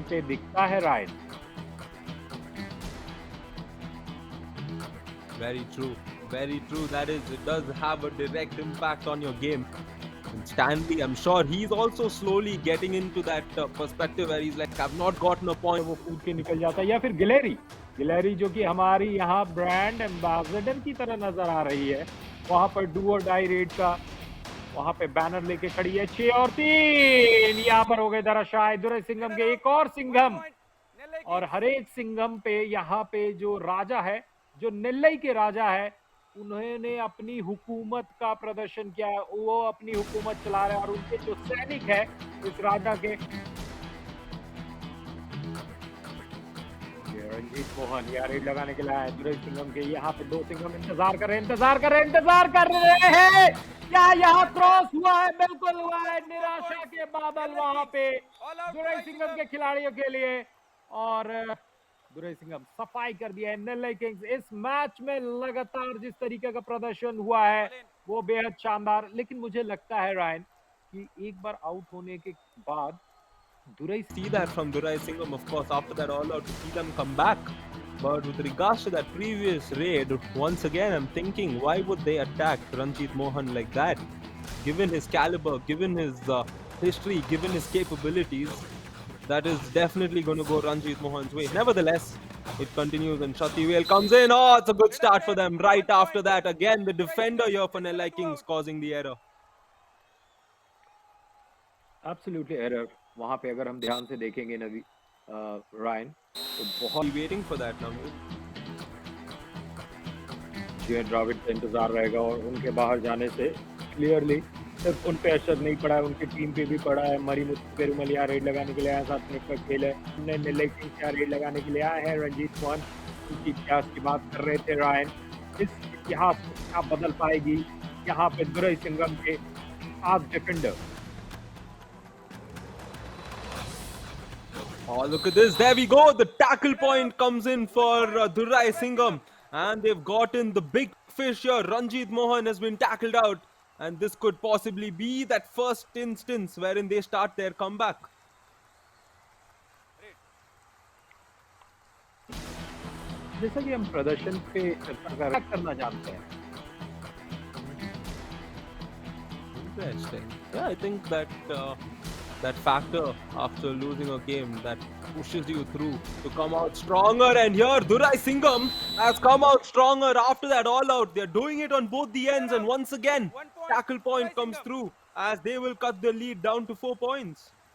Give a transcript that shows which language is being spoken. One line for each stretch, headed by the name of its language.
Hindi: पे दिखता है Ryan.
English: Very true. Very true. That is, it does have a direct impact on your game. And Stanley, I'm sure he's also slowly getting into that perspective where he's like, I've not gotten a point.
Hindi: वो कूद के निकल जाता है। या फिर गिलेरी जो कि हमारी यहाँ ब्रांड एम्बेसडर की तरह नजर आ रही है, वहां पर डू और डाई रेड का वहां पे बैनर लेके खड़ी है। 6 और 3 यहाँ पर हो गए धराशायी दुरई सिंघम के। एक और सिंघम, और हर एक सिंघम पे यहाँ पे जो राजा है, जो नेल्लई के राजा है, उन्होंने अपनी हुकूमत का प्रदर्शन किया है। वो अपनी हुकूमत चला रहे हैं और उनके जो सैनिक है इस राजा के, ये रंजीत मोहन यहाँ रेड लगाने के लिए आए दुरई सिंघम के। यहाँ पे दो सिंघम इंतजार कर रहे हैं। क्या यहाँ क्रॉस हुआ है? बिल्कुल हुआ है। निराशा के बादल वहां पे दुरई सिंघम के खिलाड़ियों के लिए, और दुरई सिंघम सफाई कर दिया है। नेल्लई किंग्स इस मैच में लगातार जिस तरीके का प्रदर्शन हुआ है वो बेहद शानदार। लेकिन मुझे लगता है रायन कि एक बार आउट होने के बाद Durai
English: See that from Durai Singham, of course, after that all out to see them come back. But with regards to that previous raid, once again, I'm thinking, why would they attack Ranjit Mohan like that? Given his caliber, given his history, given his capabilities, that is definitely going to go Ranjit Mohan's way. Nevertheless, it continues and Shativel comes in. Oh, it's a good start for them. Right after that, again, the defender here for Nellai Kings causing the error. Absolutely error.
Hindi: वहां पे अगर हम ध्यान से देखेंगे नवी Ryan तो बहुत
English: Be waiting for that now.
Hindi: जो द्राविड का इंतजार रहेगा, और उनके बाहर जाने से क्लियरली सिर्फ उन पे असर नहीं पड़ा है, उनकी टीम पे भी पड़ा है। मरीमुथु पेरुमल यहाँ रेड लगाने के लिए आया, साथ में एक खेल है। हमने नेल्लई किंग्स यहाँ रेड लगाने के लिए आया है। रंजीत मोहन उनकी इतिहास की बात कर रहे थे रायन, इस इतिहास को क्या बदल पाएगी यहाँ पे दुरई सिंघम के आज defender.
English: Oh, look at this. There we go. The tackle point comes in for Durai Singham. And they've gotten the big fish here. Ranjit Mohan has been tackled out. And this could possibly be that first instance wherein they start their comeback.
Hindi: जैसा कि हम प्रदर्शन पे चर्चा करना जानते हैं।
English: Interesting. Yeah, I think that that factor after losing a game that pushes you through to come out stronger. And here, Durai Singham has come out stronger after that all out. They're doing it on both the ends, and once again, tackle point comes through as they will cut the lead down to 4 points.